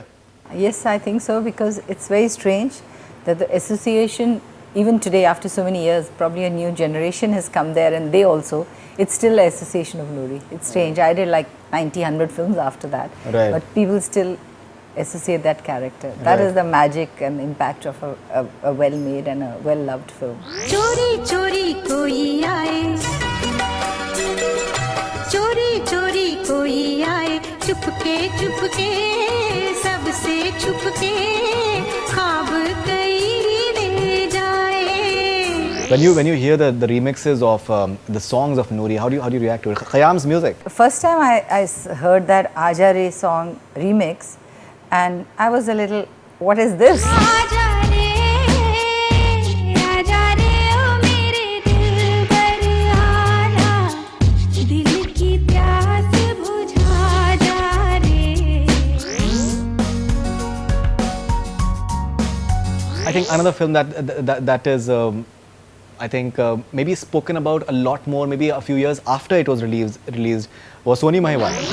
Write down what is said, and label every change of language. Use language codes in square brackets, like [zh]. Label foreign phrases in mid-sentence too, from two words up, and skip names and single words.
[en] Yes, I think so, because it's very strange that the association, even today after so many years, probably a new generation has come there and it's still an association of Nuri. It's strange. I did like 90, 100 films after that, right. But people still associate that character. That is the magic and impact of a well-made and a well-loved film. [hi] चोरी चोरी कोई आए, चोरी चोरी कोई आए, चुपके चुपके, सबसे चुपके, ख़्वाब कई ले जाए. [en] When you hear the remixes of the songs of Nuri, how do you react to it? Khayyam's music. The first time I heard that Aaja Re song remix, and I was a little, what is this? I think another film that is, I think maybe spoken about a lot more, maybe a few years after it was released was Sohni Mahiwal.